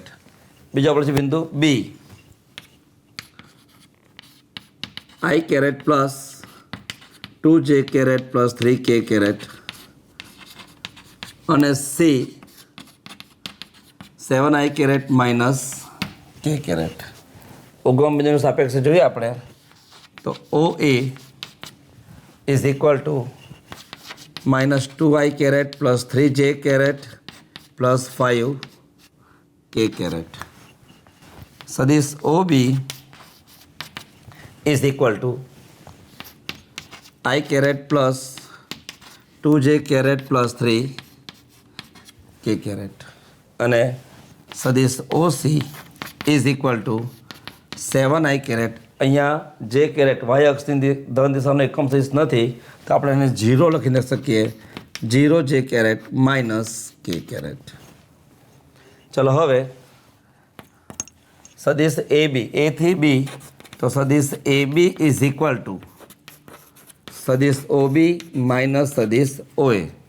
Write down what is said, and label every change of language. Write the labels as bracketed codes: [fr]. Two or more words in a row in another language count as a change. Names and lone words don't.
[gu] બીજો આપણે છે બિંદુ B I કેરેટ +2J કેરેટ +3K કેરેટ અને C 7I કેરેટ -K કેરેટ. ઉગમ બિંદુનું સાપેક્ષ જોઈએ આપણે તો OA [en] is equal to [gu] -2I કેરેટ +3J કેરેટ +5K કેરેટ. સદિશ OB [en] is equal to [gu] I કેરેટ +2J કેરેટ +3K કેરેટ અને સદિશ OC [en] is equal to [gu] 7I કેરેટ. અહીંયા જે કેરેટ વાય અક્ષની ધન દિશાનો એકમ સદિશ નથી તો આપણે એને 0 લખી શકીએ 0 જે કેરેટ -K કેરેટ. ચલો હવે સદિશ AB A થી B તો સદિશ AB [en] is equal to [gu] સદિશ OB માઇનસ સદિશ OA.